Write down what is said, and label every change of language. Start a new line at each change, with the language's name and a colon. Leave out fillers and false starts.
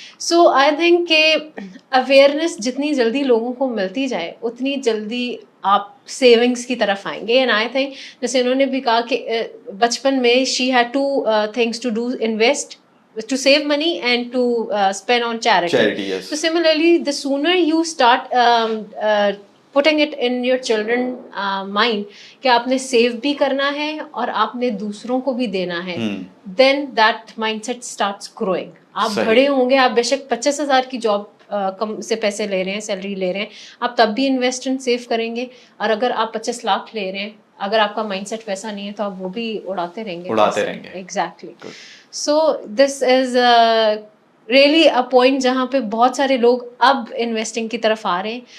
English: so I think
Urdu: کہ awareness جتنی جلدی لوگوں کو ملتی جائے اتنی جلدی آپ سیونگس کی طرف آئیں گے.
English: and I think
Urdu: جیسے انہوں نے بھی کہا کہ بچپن میں
English: She had two things to do, invest to save money and to spend on charity. Yes. So similarly, the sooner you start putting it in your children mind
Urdu: کہ آپ نے سیو بھی کرنا ہے اور آپ نے دوسروں کو بھی دینا ہے,
English: then that mindset starts growing.
Urdu: آپ بڑے ہوں گے, آپ بے شک 25,000 کی جاب کم سے پیسے لے رہے ہیں, سیلری لے رہے ہیں, آپ تب بھی انویسٹ اینڈ سیو کریں گے. اور اگر آپ 25 لاکھ لے رہے ہیں, اگر آپ کا مائنڈ سیٹ ویسا نہیں ہے تو آپ وہ بھی اڑاتے رہیں گے. Exactly.
English: so this is really a point
Urdu: جہاں پہ بہت سارے لوگ اب انویسٹنگ کی طرف آ رہے ہیں.